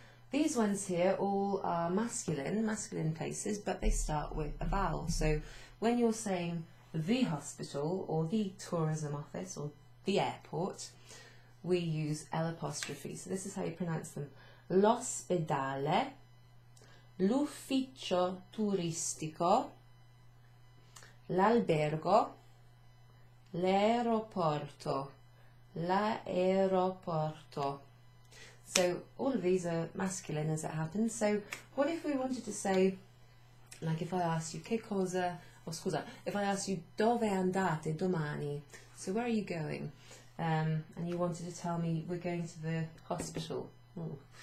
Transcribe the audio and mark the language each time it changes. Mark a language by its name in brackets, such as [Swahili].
[English] These ones here all are masculine places, but they start with a vowel. So when you're saying the hospital or the tourism office or the airport, we use L apostrophe. So this is how you pronounce them. [Italian] L'ospedale, l'ufficio turistico, l'albergo, l'aeroporto, l'aeroporto. [English] So all of these are masculine as it happens. So what if we wanted to say, like if I asked you che cosa, oh scusa, if I asked you dove andate domani, so where are you going? And you wanted to tell me we're going to the hospital. Ooh.